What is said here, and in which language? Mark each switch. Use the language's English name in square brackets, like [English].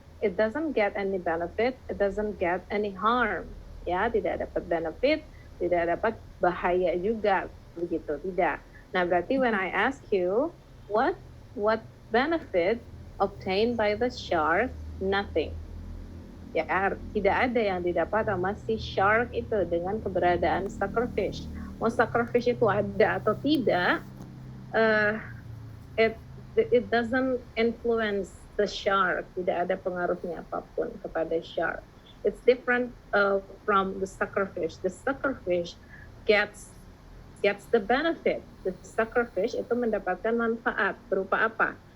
[English] It doesn't get any benefit, it doesn't get any harm. [Indonesian] Ya, tidak dapat benefit, tidak dapat bahaya juga, begitu. Tidak. [English] Nah, berarti when I ask you, what benefit obtained by the shark? Nothing. [Indonesian] Ya, tidak ada yang didapat sama si shark itu dengan keberadaan suckerfish. Mau suckerfish itu ada atau tidak, it doesn't influence the shark. Tidak ada pengaruhnya apapun kepada shark. [English] It's different from the suckerfish. The suckerfish gets the benefit. [Indonesian] The suckerfish itu mendapatkan manfaat berupa apa?